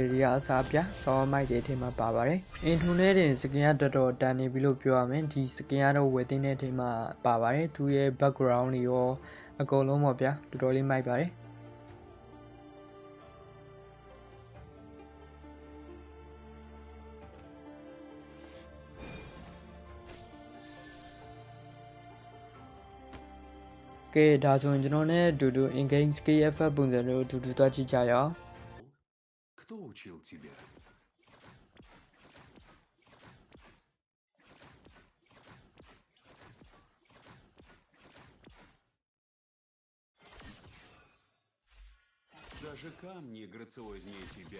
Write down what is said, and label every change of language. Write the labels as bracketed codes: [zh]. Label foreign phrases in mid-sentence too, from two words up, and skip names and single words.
[my] တွေကအစားပြဆောင်းမိုက်တဲ့အထင်မှာပါပါတယ်အင်ထုံနဲ့တင် skin ကတော်တော်တန်နေပြီလို့ပြောရမယ်ဒီ skin ကတော့ဝယ်တင်တဲ့အထင်မှာပါပါတယ်သူရဲ့ background တွေရောအကုန်လုံးပေါ့ဗျာတော်တော်လေးမိုက်ပါတယ်ကဲဒါဆိုရင်ကျွန်တော်နဲ့အတူတူ [en] in-game skill effect [my] ပုံစံတွေကိုအတူတူသွားကြည့်ကြရအောင် [ru] Кто учил тебя? Даже камни грациознее тебя.